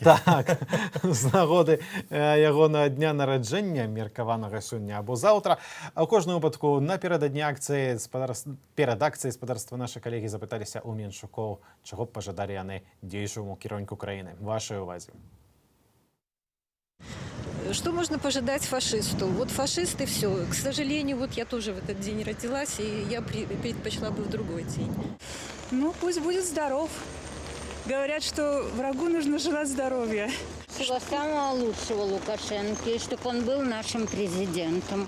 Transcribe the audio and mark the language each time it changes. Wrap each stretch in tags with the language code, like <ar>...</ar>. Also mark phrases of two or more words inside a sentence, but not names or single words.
<be>Так, з нагоды ягонага дня нараджэння, меркаванага сёння або заўтра. А ў кожным выпадку наперададні акцыі, перад акцыяй спадарства нашы калегі запыталіся ў меншукоў, чаго б пажадалі яны дзейнічаму кіраўніку краіны. Вашай увазе.</be> <ru>Что можно пожелать фашисту? Вот фашисты все. К сожалению, вот я тоже в этот день родилась, и я предпочла бы в другой день. Ну, пусть будет здоров. Говорят, что врагу нужно желать здоровья. Всего самого лучшего Лукашенко, чтобы он был нашим президентом.</ru>